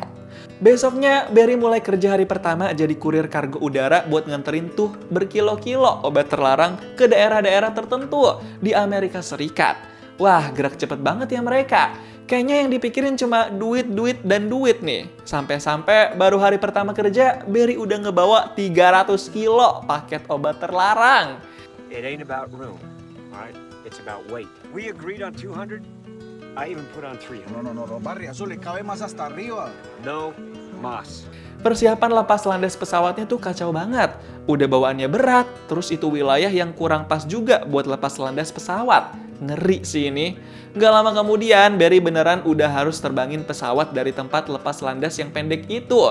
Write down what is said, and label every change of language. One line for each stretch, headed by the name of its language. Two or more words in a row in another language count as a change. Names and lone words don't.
Indonesian: Besoknya, Barry mulai kerja hari pertama jadi kurir kargo udara buat nganterin tuh berkilo-kilo obat terlarang ke daerah-daerah tertentu di Amerika Serikat. Wah, gerak cepet banget ya mereka. Kayaknya yang dipikirin cuma duit nih. Sampai-sampai baru hari pertama kerja, Barry udah ngebawa 300 kilo paket obat terlarang.
English: It ain't about room, all right? It's about weight. We agreed on 200. I even put on 300.
Spanish: No, Barry Azul, le cabe más hasta arriba. No mas.
Indonesian: Persiapan lepas landas pesawatnya tuh kacau banget. Udah bawaannya berat, terus itu wilayah yang kurang pas juga buat lepas landas pesawat. Ngeri sih ini. Gak lama kemudian, Barry beneran udah harus terbangin pesawat dari tempat lepas landas yang pendek itu.